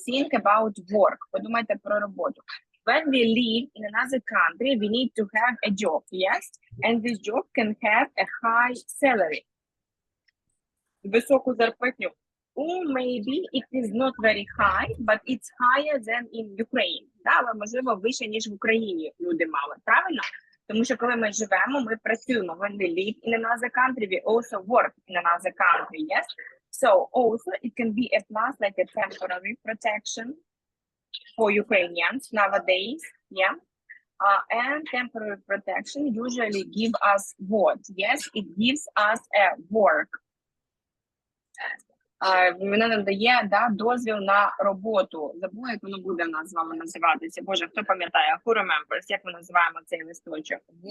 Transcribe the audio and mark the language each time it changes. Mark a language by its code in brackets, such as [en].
[en] Think about work. [uk] Подумайте про роботу. [en] When we live in another country, we need to have a job, yes? And this job can have a high salary. [uk] Високу зарплатню. [en] maybe it is not very high, but it's higher than in Ukraine. [uk] Да, але, можливо, вище, ніж в Україні люди мали, правильно? Тому що коли ми живемо, ми працюємо. [en] When we live in another country, we also work in another country, yes? So also it can be a plus, like a temporary protection for Ukrainians nowadays, yeah? And temporary protection usually give us what? Yes, it gives us a work. [uk] Вона надає, да, дозвіл на роботу. Забула, як воно буде в нас з вами називатися. Боже, хто пам'ятає? [en] Who remembers? [uk] Як ми називаємо цей листочок?